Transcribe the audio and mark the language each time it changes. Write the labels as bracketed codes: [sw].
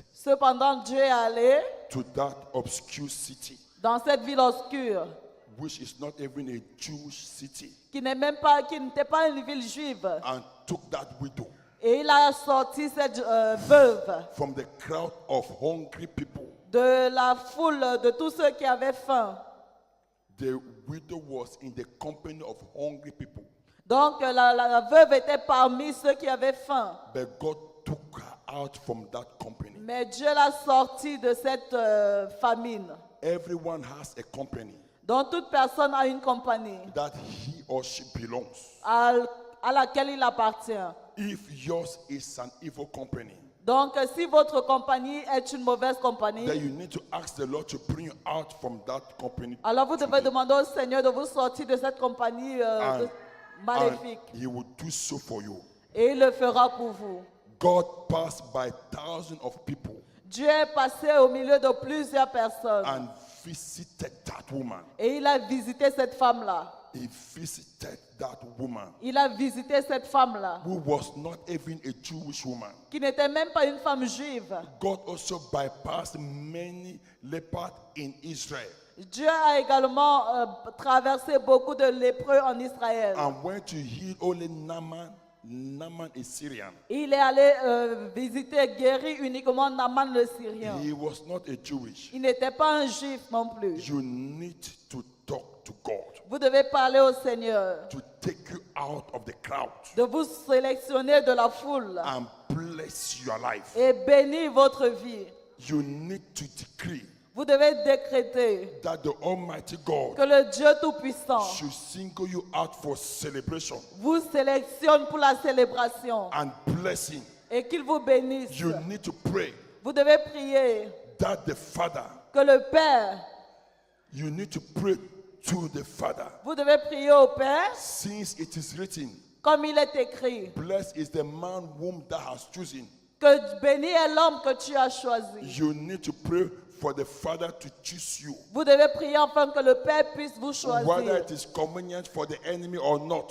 [fr] Cependant, Dieu est allé [en] to that obscure city, [fr] dans cette ville obscure, [en] which is not even a Jewish city, [fr] qui n'était pas une ville juive. [en] and took that widow [fr] Et il a sorti cette veuve [en] from the crowd of hungry people. [fr] de la foule de tous ceux qui avaient faim. [en] The widow was in the company of hungry people, [fr] Donc la veuve était parmi ceux qui avaient faim. [en] but God took her out from that company. [fr] Mais Dieu l'a sortie de cette famine. [en] Everyone has a company [fr] Donc toute personne a une compagnie [en] that he or she belongs. [fr] à laquelle il appartient. [en] If yours is an evil company, [fr] Donc si votre compagnie est une mauvaise compagnie, [en] then you need to ask the Lord to bring you out from that company. [fr] alors vous devez demander au Seigneur de vous sortir de cette compagnie [en] And [fr] maléfique. [en] he will do so for you. [fr] Et il le fera pour vous. [en] God passed by thousands of people [fr] Dieu est passé au milieu de plusieurs personnes. [en] and visited that woman. [fr] Et il a visité cette femme-là. [en] He visited that woman [fr] Il a visité cette femme-là, [en] who was not even a Jewish woman. [fr] qui n'était même pas une femme juive. [en] God also bypassed many lepers in Israel [fr] Dieu a également traversé beaucoup de lépreux en Israël. [en] and went to heal only Naaman. Naaman is Syrian. [fr] Il est allé visiter, guérir uniquement Naaman le Syrien. [en] He was not a Jewish. [fr] Il n'était pas un juif non plus. [en] You need to talk to God [fr] Vous devez parler au Seigneur [en] to take you out of the crowd [fr] de vous sélectionner de la foule [en] and bless your life. [fr] et bénir votre vie. [en] You need to decree [fr] Vous devez décréter [en] that the Almighty God [fr] que le Dieu Tout-Puissant [en] should single you out for celebration [fr] vous sélectionne pour la célébration [en] and blessing. [fr] et qu'il vous bénisse. [en] You need to pray [fr] Vous devez prier [en] that the Father, [fr] que le Père, [en] you need to pray to the Father. [fr] vous devez prier au Père [en] Since it is written, [fr] comme il est écrit, [en] blessed is the man whom thou hast chosen. [fr] que béni est l'homme que tu as choisi. [en] You need to pray for the Father to choose you. [fr] Vous devez prier afin que le Père puisse vous [en] Whether [fr] choisir, [en] it is convenient for the enemy or not,